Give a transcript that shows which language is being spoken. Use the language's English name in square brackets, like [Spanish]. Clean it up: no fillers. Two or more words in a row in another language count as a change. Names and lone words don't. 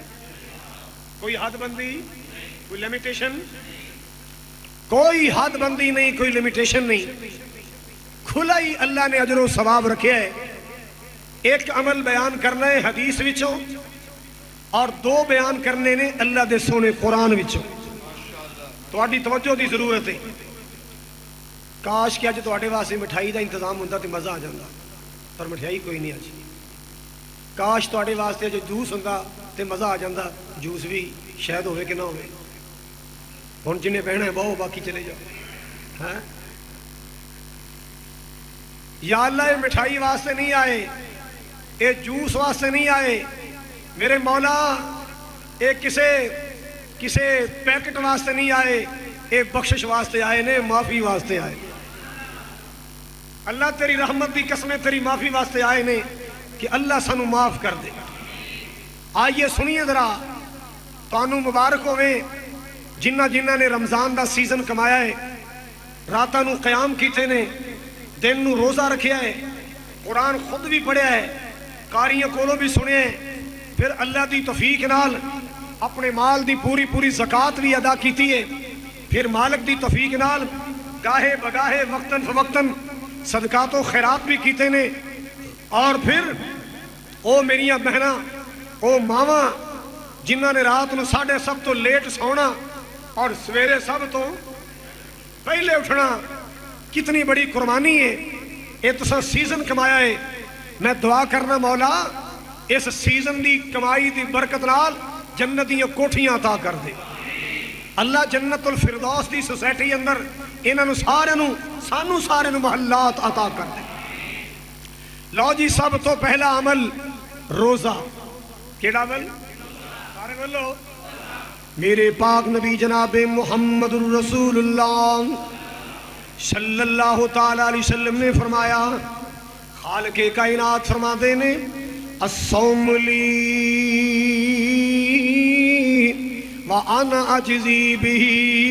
[Urdu] کوئی حد بندی، کوئی لیمیٹیشن، کوئی حد بندی نہیں، کوئی لیمیٹیشن نہیں، کھلا ہی اللہ نے اجر و ثواب رکھے ہے. [Punjabi] ایک عمل بیان کرنا ہے حدیث وچوں اور 2 بیان کرنے نے اللہ دے سونے قرآن وچوں. تہاڈی توجہ دی ضرورت ہے. کاش کہ اج تہاڈے واسطے مٹھائی دا انتظام ہوندا تے مزہ آ جاندا، پر مٹھائی کوئی نہیں اج. کاش تہاڈے واسطے اج جوس ہوندا تے مزہ آ جاندا، جوس بھی شاید ہوے کہ نہ ہوے. ہن جنے بہنا ہے بہو، باقی چلے جاؤ. ہاں یا اللہ یہ مٹھائی واسطے نہیں آئے، یہ جوس واسطے نہیں آئے میرے مولا، یہ کسے پیکٹ واسطے نہیں آئے، یہ بخشش واسطے آئے نے، معافی واسطے آئے. اللہ تیری رحمت دی قسمیں تیری معافی واسطے آئے نے کہ اللہ سانو معاف کر دے. آئیے سنیے ذرا تانوں مبارک ہوئے جنہ نے رمضان دا سیزن کمایا ہے, راتاں نو قیام کیتے نے, دن نو روزہ رکھیا ہے, قرآن خود بھی پڑھیا ہے, قاریاں کولوں بھی سنیا ہے, پھر اللہ دی توفیق نال اپنے مال دی پوری زکاة بھی ادا کیتی ہے, پھر مالک دی توفیق نال گاہے بگاہے وقتاً فوقتاً صدقات و خیرات بھی کیتے نے. اور پھر او میریاں بہناں او ماواں جنہاں نے رات نو 7:30 تو لیٹ سونا اور سویرے سب تو پہلے اٹھنا, کتنی بڑی قربانی ہے. [Urdu] یہ تو سیزن کمایا ہے. [Punjabi] میں دعا کرنا مولا اس سیزن دی کمائی دی برکت نال جنت دی کوٹھیاں عطا کر دے. اللہ جنت الفردوس دی سوسائٹی اندر انہاں سانو سارے محلات عطا کر دے. لو جی سب تو پہلا عمل روزہ. کیڑا عمل؟ سارے بولو. میرے پاک نبی جناب محمد الرسول اللہ صلی اللہ تعالی علیہ وسلم نے فرمایا, خالق کائنات فرماتے نے [Arabic] الصوم لی وانا اجزی بہ.